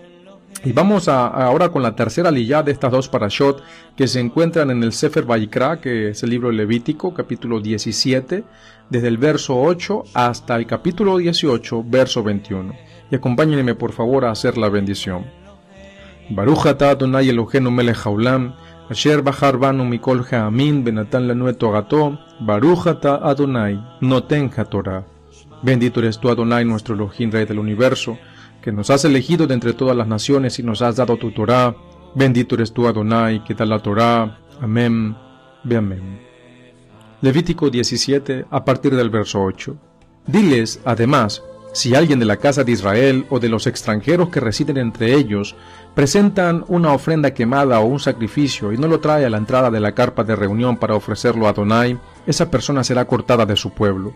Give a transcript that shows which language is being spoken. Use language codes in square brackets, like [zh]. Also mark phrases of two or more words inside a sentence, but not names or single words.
[es] Y vamos ahora con la tercera liyá de estas dos parashot que se encuentran en el Sefer Vaikra, que es el libro Levítico, capítulo 17, desde el verso 8 hasta el capítulo 18, verso 21. Y acompáñenme por favor a hacer la bendición. [he] ברוך אתה אדוני אלוהינו מלך העולם אשר בחר בנו מכל העמים ונתן לנו את תורתו ברוך אתה אדוני נותן התורה. [es] Bendito eres tú, Adonai, nuestro Elohim, Rey del universo, que nos has elegido de entre todas las naciones y nos has dado tu Torah. Bendito eres tú, Adonai, que da la Torah. Amén. Ve amén. Levítico 17, a partir del verso 8. Diles, además, si alguien de la casa de Israel o de los extranjeros que residen entre ellos presentan una ofrenda quemada o un sacrificio y no lo trae a la entrada de la carpa de reunión para ofrecerlo a Adonai, esa persona será cortada de su pueblo.